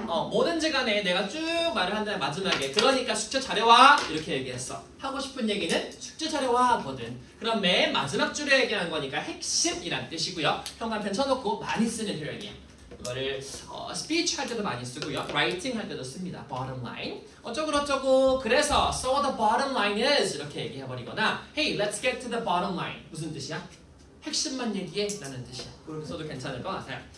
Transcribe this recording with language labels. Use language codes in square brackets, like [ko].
[ko] 뭐든지 간에 내가 쭉 말을 한다면 마지막에 그러니까 숙제 잘해와 이렇게 얘기했어. 하고 싶은 얘기는 숙제 잘해와 하거든. 그럼 맨 마지막 줄에 얘기한 거니까 핵심이란 뜻이고요. 형광펜 쳐놓고 많이 쓰는 표현이야. 이거를 스피치 할 때도 많이 쓰고요. 라이팅 할 때도 씁니다. bottom line. 어쩌고 그래서 [en] so the bottom line is [ko] 이렇게 얘기해버리거나 [en] hey let's get to the bottom line [ko] 무슨 뜻이야? 핵심만 얘기해 라는 뜻이야. 그렇게 써도 괜찮을 것 같아요.